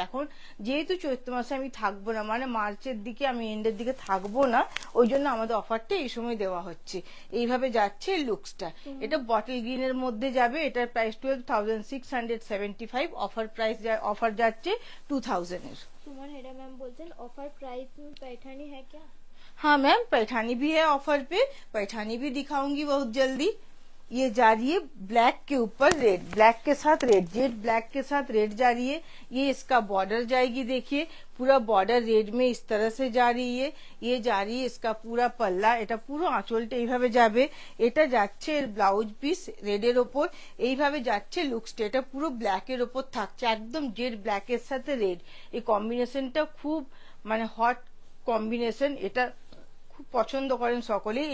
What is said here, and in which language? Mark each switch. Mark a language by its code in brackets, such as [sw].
[bn] এখন যেহেতু চৈত্র মাসে আমি থাকবো না, মানে মার্চের দিকে আমি এন্ডের দিকে থাকবো না, ওই জন্য আমাদের অফারটা এই সময় দেওয়া হচ্ছে। এইভাবে যাচ্ছে লুকসটা। এটা বটল গ্রিনের মধ্যে যাবে। এটার প্রাইস 12,675, অফার প্রাইস অফার যাচ্ছে 2000 এর। [hi] सुमन हेडा मैम बोलते हैं ऑफर प्राइस में पैठानी है क्या? हाँ मैम, पैठानी भी है ऑफर पे, पैठानी भी दिखाऊंगी बहुत जल्दी। ये जा रही है ब्लैक के ऊपर रेड, ब्लैक के साथ रेड, जेड ब्लैक के साथ रेड जा रही है। ये इसका बॉर्डर जाएगी, देखिए पूरा बॉर्डर रेड में इस तरह से जा रही है। ये जा रही है इसका पूरा পাল্লা, [bn] এটা পুরো আঁচলটা এইভাবে যাবে। এটা যাচ্ছে ব্লাউজ পিস রেডের ওপর, এইভাবে যাচ্ছে লুকসটা। এটা পুরো ব্ল্যাকের ওপর থাকছে, একদম জেড ব্ল্যাকের সাথে রেড। এই কম্বিনেশনটা খুব মানে হট কম্বিনেশন, এটা খুব পছন্দ করেন সকলেই।